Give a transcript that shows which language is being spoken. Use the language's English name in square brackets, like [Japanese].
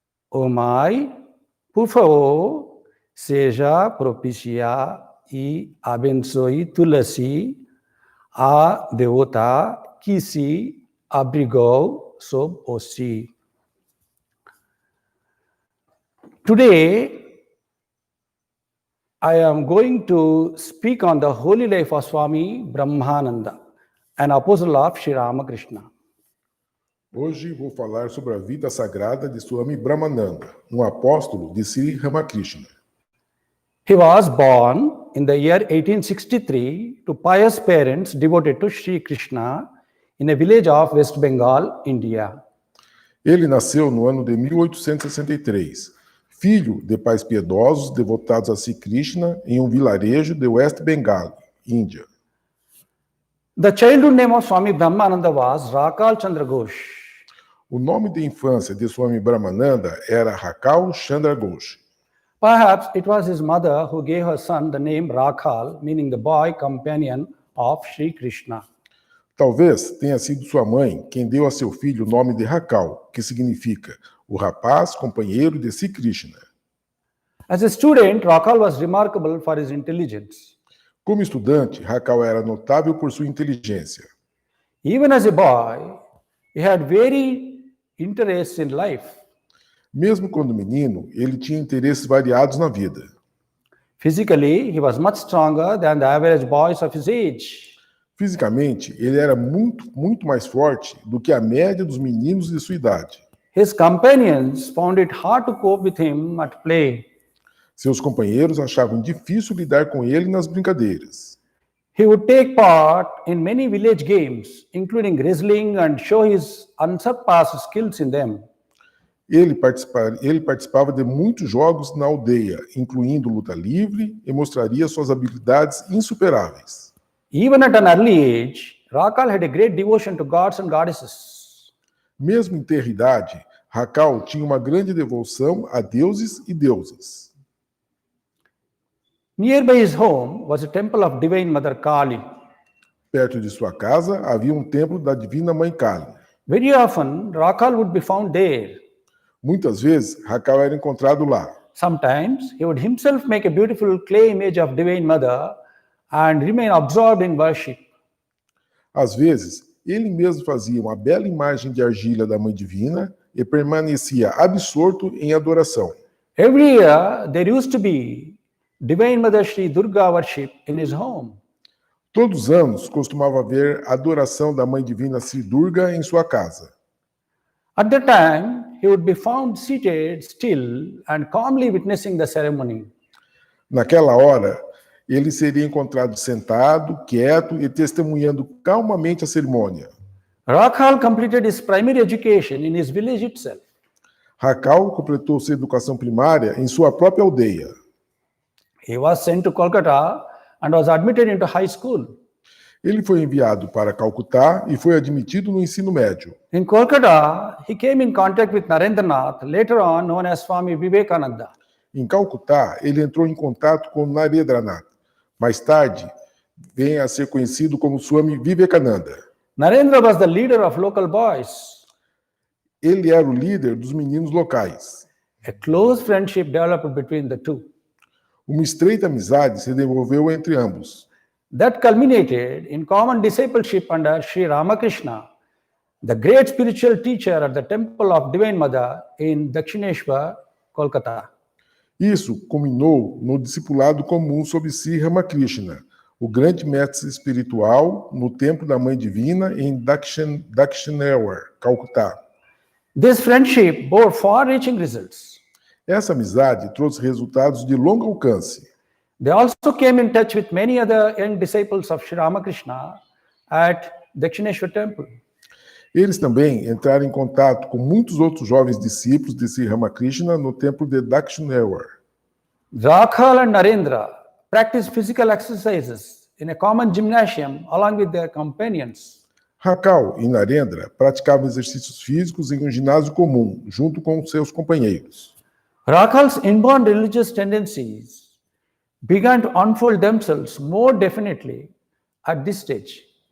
[Portuguese] Ó Mãe, por favor, seja propícia e abençoe Tulasi, a devota que se abrigou sob você. [English] Today, I am going to speak on the holy life of Swami Brahmananda, an apostle of Sri Ramakrishna. [Portuguese] Hoje vou falar sobre a vida sagrada de Swami Brahmananda, um apóstolo de Sri Ramakrishna. [English] He was born in the year 1863 to pious parents devoted to Sri Krishna in a village of West Bengal, India. [Portuguese] Ele nasceu no ano de 1863, filho de pais piedosos devotados a Sri Krishna em um vilarejo de West Bengal, Índia. [English] The childhood name of Swami Brahmananda was Rakal Chandra Ghosh. [Portuguese] O nome de infância de Swami Brahmananda era Rakal Chandra Ghosh. [English] Perhaps it was his mother who gave her son the name Rakal, meaning the boy companion of Sri Krishna. [Portuguese] Talvez tenha sido sua mãe quem deu a seu filho o nome de Rakal, que significa o rapaz companheiro de Sri Krishna. [English] As a student, Rakal was remarkable for his intelligence. [Portuguese] Como estudante, Rakal era notável por sua inteligência. [English] Even as a boy, he had very interests in life. [Portuguese] Mesmo quando menino, ele tinha interesses variados na vida. [English] Physically, he was much stronger than the average boys of his age. [Portuguese] Fisicamente, ele era muito mais forte do que a média dos meninos de sua idade. [English] His companions found it hard to cope with him at play. [Portuguese] Seus companheiros achavam difícil lidar com ele nas brincadeiras. [English] He would take part in many village games, including wrestling, and show his unsurpassed skills in them. [Portuguese] Ele participava de muitos jogos na aldeia, incluindo luta livre, e mostraria suas habilidades insuperáveis. [English] Even at an early age, Rakal had a great devotion to gods and goddesses. [Portuguese] Mesmo em ter idade, Rakal tinha uma grande devoção a deuses e deusas. [English] Nearby his home was a temple of Divine Mother Kali. [Portuguese] Perto de sua casa havia um templo da Divina Mãe Kali. [English] Very often, Rakal would be found there. [Portuguese] Muitas vezes, Rakal era encontrado lá. [English] Sometimes, he would himself make a beautiful clay image of Divine Mother and remain absorbed in worship. [Portuguese] Às vezes, ele mesmo fazia uma bela imagem de argila da Mãe Divina e permanecia absorto em adoração. [English] Every year, there used to be Divine Mother Sri Durga worship in his home. [Portuguese] Todos os anos costumava haver adoração da Mãe Divina Sri Durga em sua casa. [English] At that time, he would be found seated still and calmly witnessing the ceremony. [Portuguese] Naquela hora, ele seria encontrado sentado, quieto e testemunhando calmamente a cerimônia. [English] Rakal completed his primary education in his village itself. [Portuguese] Rakal completou sua educação primária em sua própria aldeia. [English] He was sent to Kolkata and was admitted into high school. [Portuguese] Ele foi enviado para Calcutá e foi admitido no ensino médio. [English] In Kolkata, he came in contact with Narendranath, later on known as Swami Vivekananda. [Portuguese] Em Calcutá, ele entrou em contato com Narendranath. Mais tarde, vem a ser conhecido como Swami Vivekananda. [English] Narendra was the leader of local boys. [Portuguese] Ele era o líder dos meninos locais. [English] A close friendship developed between the two. [Portuguese] Uma estreita amizade se desenvolveu entre ambos. [English] That culminated in common discipleship under Sri Ramakrishna, the great spiritual teacher at the temple of Divine Mother in Dakshineshwar, Kolkata. [Portuguese] Isso culminou no discipulado comum sob Sri Ramakrishna, o grande mestre espiritual no templo da Mãe Divina em Dakshineshwar, Calcutá. [English] This friendship bore far-reaching results. [Portuguese] Essa amizade trouxe resultados de longo alcance. [English] They also came in touch with many other young disciples of Sri Ramakrishna at Dakshineshwar temple. [Portuguese] Eles também entraram em contato com muitos outros jovens discípulos de Sri Ramakrishna no templo de Dakshineshwar. [English] Rakhal and Narendra practiced physical exercises in a common gymnasium along with their companions. [Portuguese] Rakhal e Narendra praticavam exercícios físicos em um ginásio comum, junto com seus companheiros. [English] Rakhal's inborn religious tendencies began to unfold themselves more definitely at this stage.